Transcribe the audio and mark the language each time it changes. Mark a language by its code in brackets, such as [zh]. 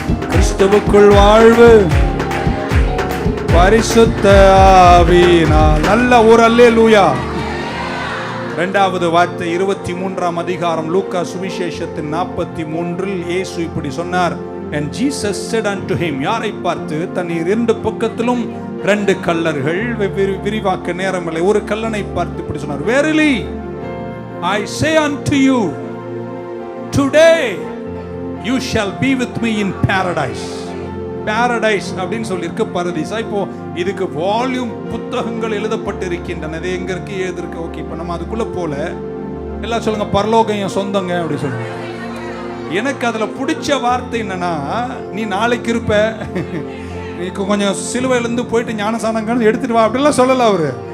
[ta] கிறிஸ்துவுக்குள் வாழ்வு, பரிசுத்த ஆவியினால். நல்ல ஒரு அல்லேலூயா. இரண்டாவது வார்த்தை 23ஆம் அதிகாரம் லூக்கா சுவிசேஷத்தின் 43 இயேசு இப்படி சொன்னார். [en] And Jesus said unto him, [ta] யாரை பார்த்து? தண்ணீர் இரண்டு பக்கத்திலும் ரெண்டு கல்லர்கள், விரிவாக்க நேரமில்லை, ஒரு கல்லனை பார்த்து இப்படி சொன்னார், [en] Verily I say unto you, today you shall be with me in paradise. [ta] Paradise அப்படின்னு சொல்லியிருக்கு, பரதீசா. இப்போ இதுக்கு வால்யூம் புத்தகங்கள் எழுதப்பட்டிருக்கின்றன. இது எங்க இருக்கு, ஏது இருக்கு? ஓகே, இப்போ நம்ம அதுக்குள்ள போல எல்லாம் சொல்லுங்க, பரலோகம் என் சொந்தங்க அப்படி சொல்லுங்க. எனக்கு அதுல பிடிச்ச வார்த்தை என்னன்னா, நீ நாளைக்கு இருப்ப, நீ கொஞ்சம் சிலுவையிலிருந்து போயிட்டு ஞானசானங்கள் எடுத்துட்டு வா அப்படிலாம் சொல்லல அவரு.